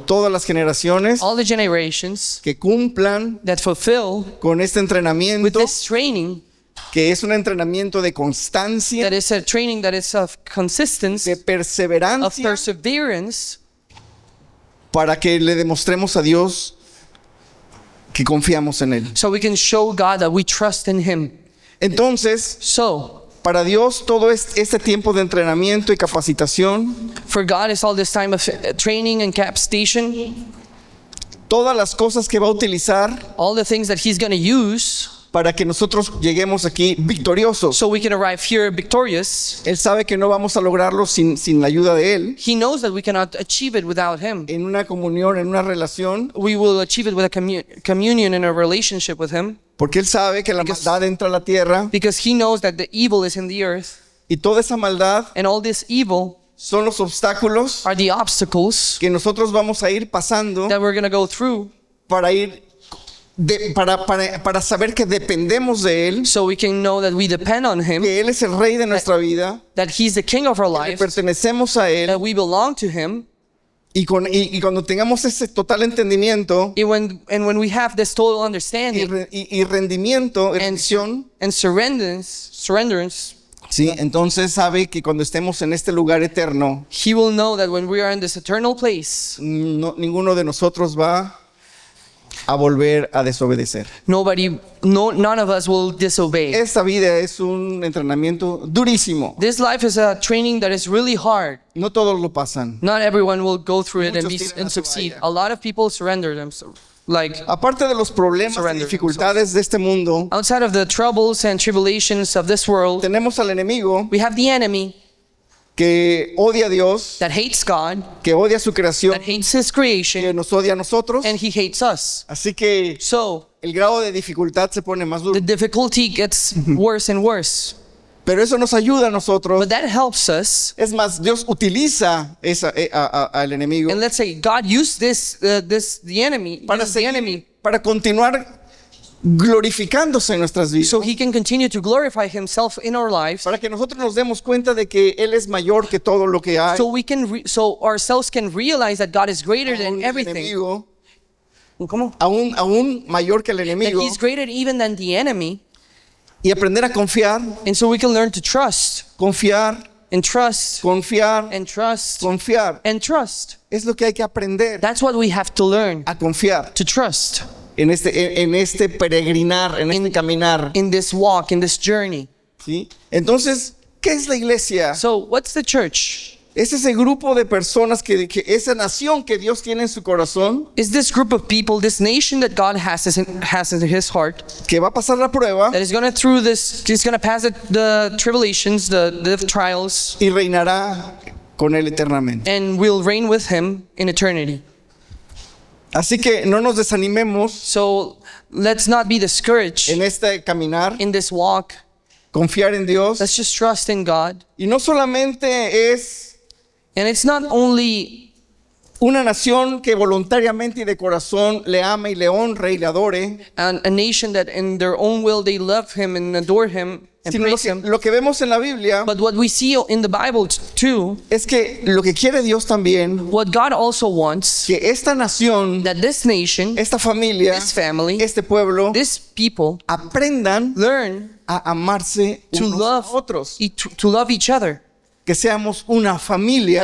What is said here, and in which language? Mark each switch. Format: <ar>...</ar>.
<es>Todas las generaciones</es> <en>All the generations</en> <es>que cumplan</es> <en>that fulfill</en> <es>con este</es> <en>with</en> <es>entrenamiento,</es> <en>this training,</en> <es>que es un entrenamiento de constancia,</es> <en>that is a training that is of consistency,</en> <es>de</es> <en>of</en> <es>perseverancia,</es> <en>perseverance,</en> <es>para que le demostremos a Dios que confiamos en Él.</es> <en>so we can show God that we trust in Him.</en> <es>Entonces,</es> <en>So,</en> <es>para Dios todo este tiempo de entrenamiento y capacitación,</es> <en>for God, it's all this time of training and capacitation,</en> <es>todas las cosas que va a utilizar</es> <en>all the things that He's going to use</en> <es>para que nosotros lleguemos aquí victoriosos.</es> <en>so we can arrive here victorious.</en> <es>Él sabe que no vamos a lograrlo sin la ayuda de Él,</es> <en>He knows that we cannot achieve it without Him.</en> <es>en una comunión, en una relación,</es> <en>We will achieve it with a communion in a relationship with Him,</en> <es>porque Él sabe que la maldad entra a la tierra</es> <en>because He knows that the evil is in the earth,</en> <es>y toda esa maldad</es> <en>and all this evil</en> <es>son los obstáculos</es> <en>are the obstacles</en> <es>que nosotros vamos a ir pasando</es> <en>that we're going to go through</en> <es>para ir para saber que dependemos de Él,</es> <en>so we can know that we depend on Him,</en> <es>que Él es el rey de nuestra vida,</es> <en>that He's the king of our</en> <es>que le</es> <en>life,</en> <es>pertenecemos a Él,</es> <en>that we belong to Him.</en> <es>y cuando tengamos ese total entendimiento</es> <en>And when we have this total</en> <es>y</es> <en>understanding</en> <es>rendimiento, rendición,</es> <en>and surrenderance,</en> <es>sí, entonces sabe que cuando estemos en este lugar eterno,</es> <en>He will know that when we are in this eternal place,</en> <es>ninguno de nosotros va a volver a desobedecer.</es> <en>none of us will disobey.</en> <es>Esta vida es un entrenamiento durísimo.</es> <en>This life is a training that is really hard.</en> <es>No todos lo pasan.</es> <en>Not everyone will go through it</en> <es>Muchos tiran la</es> <en>and succeed.</en> <es>toalla.</es> <en>A lot of people surrender themselves. Like,</en> <es>Aparte de los problemas y</es> <en>Surrender</en> <es>dificultades de este mundo,</es> <en>outside of the troubles and tribulations of this world,</en> <es>tenemos al enemigo</es> <en>we have the enemy</en> <es>que odia a Dios,</es> <en>that hates God,</en> <es>que odia su creación,</es> <en>that hates His</en> <es>que</es> <en>creation,</en> <es>nos odia a nosotros.</es> <en>and he hates us.</en> <es>Así que</es> <en>So,</en> <es>el grado de dificultad se pone más</es> <en>the</en> <es>duro.</es> <en>difficulty gets worse and worse.</en> <es>Pero eso nos ayuda a nosotros.</es> <en>But that helps us.</en> <es>Es más, Dios utiliza al enemigo</es> <en>And let's say God used the enemy,</en> <es>para,</es> <en>uses the enemy,</en> <es>para continuar glorificándose en nuestras vidas.</es> <en>so He can continue to glorify Himself in our lives,</en> <es>Para que nosotros nos demos cuenta de que Él es mayor que todo lo que hay.</es> <en>so we can, so ourselves can realize that God is greater</en> <es>Aún</es> <en>than</en> <es>el</es> <en>everything.</en> <es>enemigo, ¿Cómo? aún mayor que el</es> <en>That</en> <es>enemigo.</es> <en>He's greater even than the enemy,</en> <es>Y aprender a confiar,</es> <en>and so we can learn to trust</en> <es>confiar,</es> <en>and trust</en> <es>confiar,</es> <en>and trust</en> <es>confiar.</es> <en>and trust.</en> <es>Es lo que hay que aprender,</es> <en>That's what we have to learn,</en> <es>a confiar</es> <en>to trust</en> <es>en este peregrinar, en este caminar.</es> <en>in this walk, in this journey.</en> <es>¿Sí? Entonces, ¿qué es la iglesia?</es> <en>So what's the church?</en> <es>Es ese grupo de personas esa nación que Dios tiene en su corazón,</es> <en>Is this group of people, this nation that God has in His heart,</en> <es>que va a pasar la prueba</es> <en>that is going to pass the tribulations, the trials,</en> <es>y reinará con Él eternamente.</es> <en>and will reign with Him in eternity.</en> <es>Así que no nos desanimemos</es> <en>So let's not be discouraged</en> <es>en este caminar,</es> <en>in this walk.</en> <es>confiar en Dios.</es> <en>Let's just trust in God.</en> <es>Y no solamente es</es> <en>And it's not only</en> <es>una nación que voluntariamente y de corazón le ama y le honra y le adore,</es> <en>a nation that in their own will they love Him and adore Him and</en> <es>sino</es> <en>praise Him.</en> <es>lo que vemos en la Biblia</es> <en>But what we see in the Bible too,</en> <es>es que lo que quiere Dios también,</es> <en>what God also wants,</en> <es>que esta nación,</es> <en>that this nation,</en> <es>esta familia,</es> <en>this family,</en> <es>este pueblo,</es> <en>this people</en> <es>aprendan</es> <en>learn</en> <es>a amarse</es> <en>to</en> <es>unos</es> <en>love</en> <es>a otros,</es> <en>to love each other.</en> <es>que seamos una familia,</es>